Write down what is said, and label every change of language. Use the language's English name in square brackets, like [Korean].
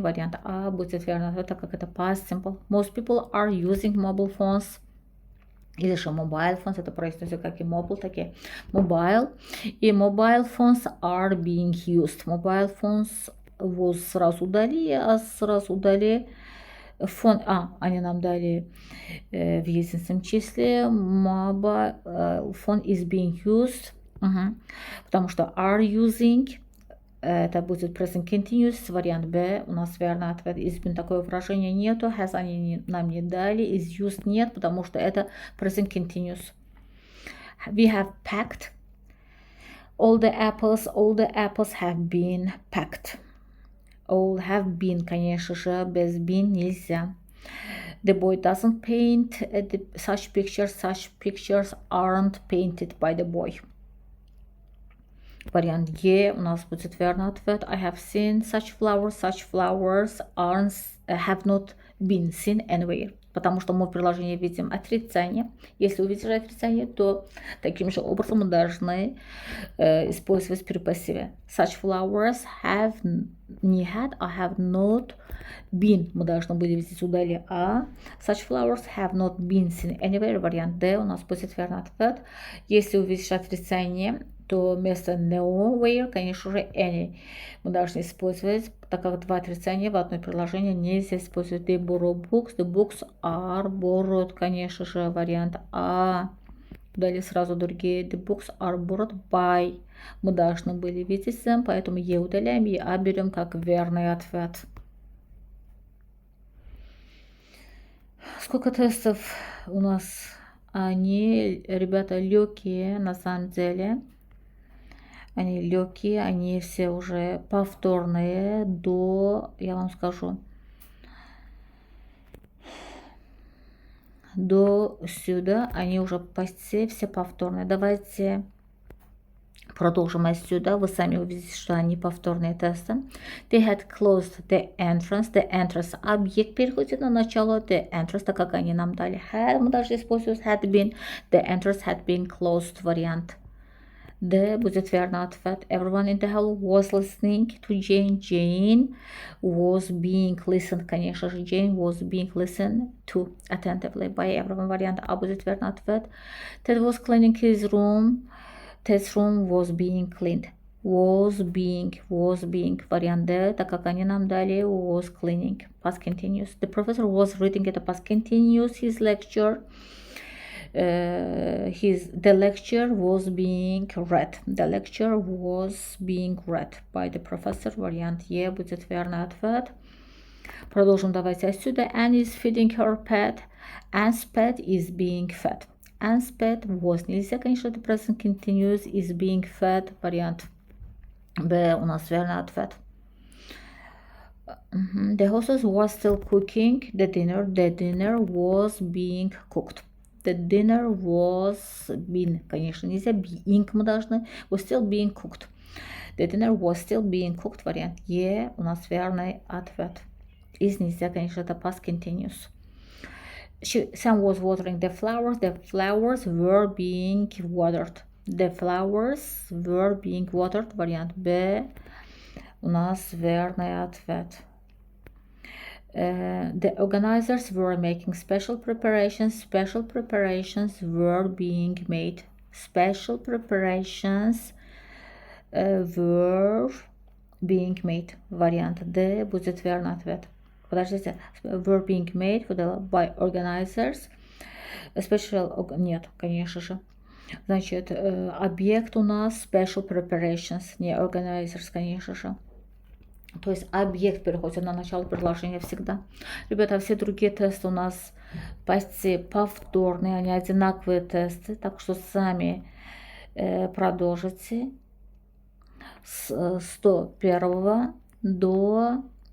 [Russian] Вариант А будет верный ответ, так как это past simple. [English] Most people are using mobile phones. [Russian] Или же mobile phones, это произносится как и mobile, так и mobile. И [English] mobile phones are being used. Mobile phones was [Russian] сразу удали, а сразу удали фон, они нам дали в единственном числе. [English] Mobile phone is being used. [Russian] Потому что are using. Это будет present continuous, вариант Б, у нас верный ответ. [English] Is been [Russian] такое выражение нету, has они нам не дали, [English] is used [Russian] нет, потому что это present continuous. [English] We have packed. All the apples have been packed. All have been, [Russian] конечно же, без [English] been [Russian] нельзя. [English] The boy doesn't paint such pictures aren't painted by the boy. [Russian] Вариант Е у нас будет верный ответ. [English] I have seen such flowers have not been seen anywhere. [Russian] Потому что мы в приложении видим отрицание. Если увидишь отрицание, то таким же образом мы должны использовать при пассиве. [English] Such flowers have [Russian] не [English] had, [Russian] а [English] have not been. [Russian] Мы должны были видеть удали А. [English] Such flowers have not been seen anywhere. [Russian] Вариант Д у нас будет верный ответ. Если увидишь отрицание, то вместо nowhere, конечно же, any мы должны использовать, так как два отрицания в одной приложении нельзя использовать. [English] They borrow books, the books are borrowed, [Russian] конечно же, вариант А. Далее сразу другие. [English] The books are borrowed by. [Russian] Мы должны были видеть them, поэтому Е удаляем и А берем как верный ответ. Сколько тестов у нас? Они, ребята, легкие на самом деле. Они легкие, они все уже повторные до, я вам скажу, до сюда они уже почти все повторные. Давайте продолжим отсюда. Вы сами увидите, что они повторные тесты. [English] They had closed the entrance. The entrance [Russian] объект переходит на начало [English] the entrance, [Russian] так как они нам дали had. Мы должны использовать had been. [English] The entrance had been closed [Russian] вариант. Д будет верный ответ. [English] Everyone in the hall was listening to Jane. Jane was being listened. [Russian] Конечно же, [English] Jane was being listened to attentively by everyone. [Russian] Вариант А будет верный ответ. [English] Ted was cleaning his room. Ted's room was being cleaned. Was being. [Russian] Вариант Д, так как они нам дали [English] was cleaning. Past continuous. The professor was reading [Russian] это [English] past continuous his lecture. The lecture was being read. The lecture was being read by the professor. [Russian] Вариант Е будет верный ответ. Продолжим давайте отсюда. [English] Anne is feeding her pet. Anne's pet is being fed. Anne's pet was [Russian] нельзя, конечно, это [English] present continuous is being fed. [Russian] Вариант Б у нас верный ответ. [English] The hostess was still cooking the dinner. The dinner was being cooked. The dinner was been, [Russian] конечно, нельзя, [English] being [Russian] мы должны, [English] was still being cooked. The dinner was still being cooked, [Russian] вариант Е, у нас верный ответ. Из нельзя, конечно, это past continuous. [English] Sam was watering the flowers were being watered. The flowers were being watered, [Russian] вариант Б, у нас верный ответ. [English] The organizers were making special preparations. Special preparations were being made. Special preparations were being made. [Russian] Вариант D будет верный ответ. Подождите. [English] Were being made by organizers. Special... [Russian] Нет, конечно же. Значит, объект у нас [English] special preparations, [Russian] не [English] organizers, [Russian] конечно же. То есть объект переходит на начало предложения всегда. Ребята, все другие тесты у нас почти повторные, они одинаковые тесты, так что сами продолжите с 101 до